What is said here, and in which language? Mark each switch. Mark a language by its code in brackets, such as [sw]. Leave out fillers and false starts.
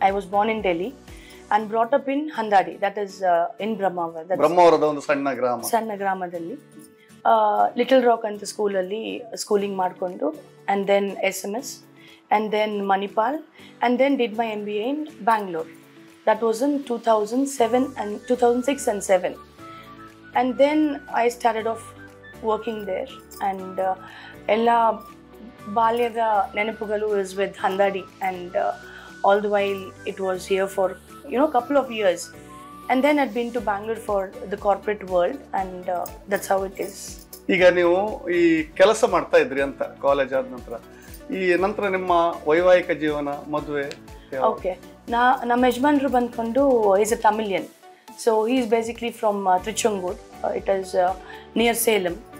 [en] I was born in Delhi and brought up in Handadi, that is in [kn] ಬ್ರಹ್ಮಾವರದ ಒಂದು ಸಣ್ಣ ಗ್ರಾಮದಲ್ಲಿ. [en] Little Rock [kn] ಅಂತ schooling ಮಾಡಿಕೊಂಡು, [en] and then SMS, and then Manipal, and then did my MBA in Bangalore. That was in 2006 and 2007. And then I started off working there, and [kn] ella balyada nenapugalu [en] is with Handadi, and all the while it was here for couple of years. And then I'd been to Bangalore for the corporate world, and that's how it is. [kn] ಈಗ ನೀವು ಈ ಕೆಲಸ ಮಾಡ್ತಾ ಇದ್ರಿ ಅಂತ college ಆದ ನಂತರ ನಿಮ್ಮ ವೈವಾಹಿಕ ಜೀವನ, ಮದುವೆ? ಓಕೆ, ನಮ್ಮ ಯಜಮಾನ್ರು ಬಂದ್ಕೊಂಡು [en] Is a Tamilian. So he is basically from Tiruchengode. It is near Salem.